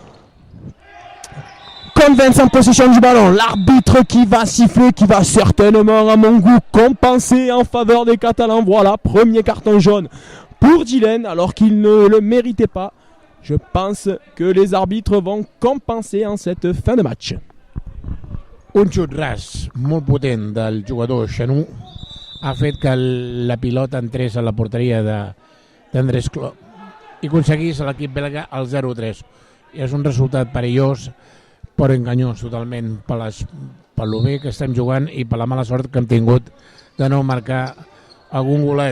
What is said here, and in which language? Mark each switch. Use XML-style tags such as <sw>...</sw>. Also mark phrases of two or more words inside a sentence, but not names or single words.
<fr>Convence en possession du ballon, l'arbitre qui va siffler, qui va certainement à mon goût compenser en faveur des Catalans. Voilà, premier carton jaune pour Dylan alors qu'il ne le méritait pas. Je pense que les arbitres vont compenser en cette fin de match.</fr> <ca>Un xut ras molt potent del jugador Xanú ha fet que la pilota entrés a la porteria d'Andrés Clop i aconseguís a l'equip belga el 0-3. És un resultat perillós però enganyós totalment per lo bé que estem jugant i per la mala sort que hem tingut de no marcar algun golet.</ca>